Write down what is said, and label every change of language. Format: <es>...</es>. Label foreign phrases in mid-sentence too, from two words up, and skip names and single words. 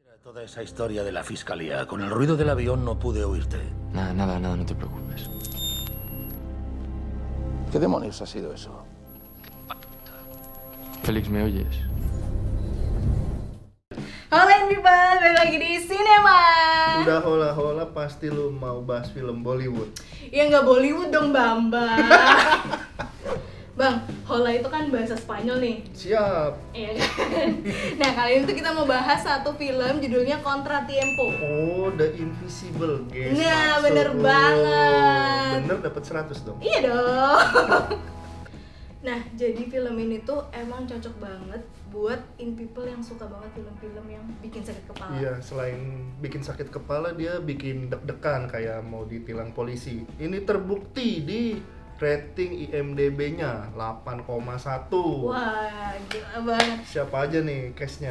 <es>Toda esa historia de la fiscalía. Con el ruido del avión no pude oírte. Nada, no te preocupes. ¿Qué demonios ha sido eso? Félix, ¿me oyes?</es> <id>Halo people, balik lagi di Cinema. Udah hola pasti lu mau bahas film Bollywood. Ya nggak Bollywood dong Bambang. Bang, hola itu kan bahasa Spanyol nih. Siap. Iya kan? Nah kali ini tuh kita mau bahas satu film judulnya Contra Tiempo. Oh, The Invisible guys. Nah, Maksud bener lu. banget. Bener dapat 100 dong. Iya dong. Nah, jadi film ini tuh emang cocok banget buat in people yang suka banget film-film yang bikin sakit kepala. Iya, selain bikin sakit kepala, dia bikin deg-degan kayak mau ditilang polisi. Ini terbukti di rating IMDb-nya 8,1. Wah, gila banget. Siapa aja nih cast-nya?</id>